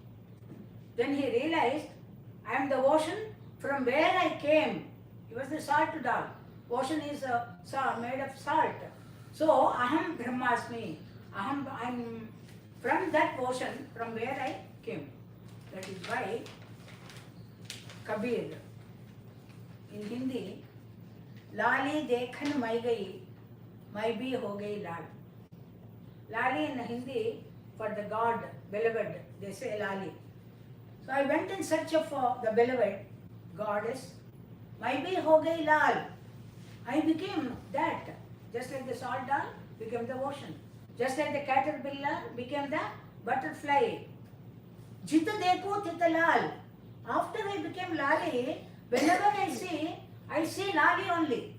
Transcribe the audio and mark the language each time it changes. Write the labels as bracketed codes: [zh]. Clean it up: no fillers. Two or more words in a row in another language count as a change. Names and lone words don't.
[en] Then he realized, I am the ocean From where I came, he was the salt doll. Ocean is made of salt. So, [sa] अहं ब्रह्मास्मि. [en] I'm from that ocean, from where I came. That is why Kabir, in Hindi, [hi] लाली देखन मैं गई, मैं भी हो गई लाल. [en] Lali in Hindi, for the God, beloved, they say Lali. So I went in search of the beloved goddess. [hi] मैं भी हो गई लाल. [en] I became that. Just like the salt doll became the ocean. Just like the caterpillar became the butterfly. [hi] जित देखो तित लाल. [en] After I became Lali, whenever I see Lali only.